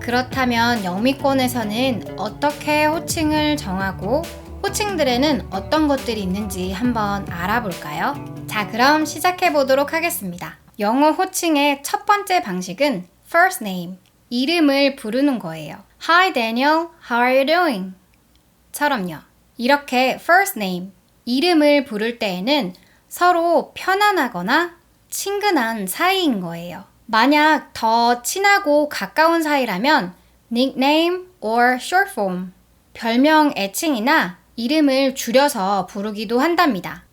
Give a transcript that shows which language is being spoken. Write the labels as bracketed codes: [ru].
[ko] 그렇다면 영미권에서는 어떻게 호칭을 정하고 호칭들에는 어떤 것들이 있는지 한번 알아볼까요? 자, 그럼 시작해 보도록 하겠습니다. 영어 호칭의 첫 번째 방식은 first name, 이름을 부르는 거예요. [en] Hi Daniel, how are you doing? [ko] 처럼요. 이렇게 first name, 이름을 부를 때에는 서로 편안하거나 친근한 사이인 거예요. 만약 더 친하고 가까운 사이라면 nickname or short form, 별명 애칭이나 이름을 줄여서 부르기도 한답니다.